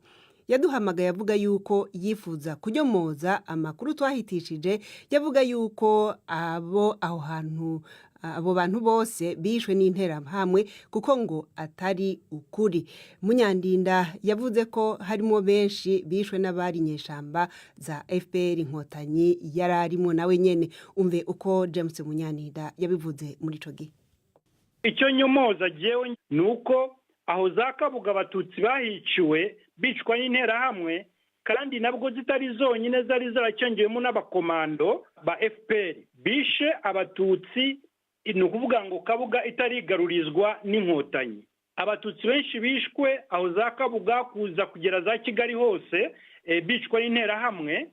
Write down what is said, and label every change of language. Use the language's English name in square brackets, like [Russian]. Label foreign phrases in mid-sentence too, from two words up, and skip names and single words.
[Rundi] Yaduhamagaye avuga yuko yifuza kunyomoza amakuru twahitishije, yavuga yuko abo bantu bose bishwe n'interahamwe kuko ngo atari ukuri. Munyandinda yavuze ko harimo benshi bishwe n'abari nyeshamba za FPR Inkotanyi yararimo nawe nyene. Umve uko James Munyandinda yabivuze muri ico gihe. Icyo nyomoza jewe nuko aho za Kabuga abatutsi bahiciwe bicwa n'interahamwe, kandi nabwo zitari zonyine zari zaracengeyemo n'abakomando ba FPR bishe abatutsi. Ni ukuvuga ngo Kabuga itarigarurizwa n'inkotanyi. Abatutsi benshi bishwe aho za Kabuga kuza kugera za Kigali hose bicwa n'interahamwe.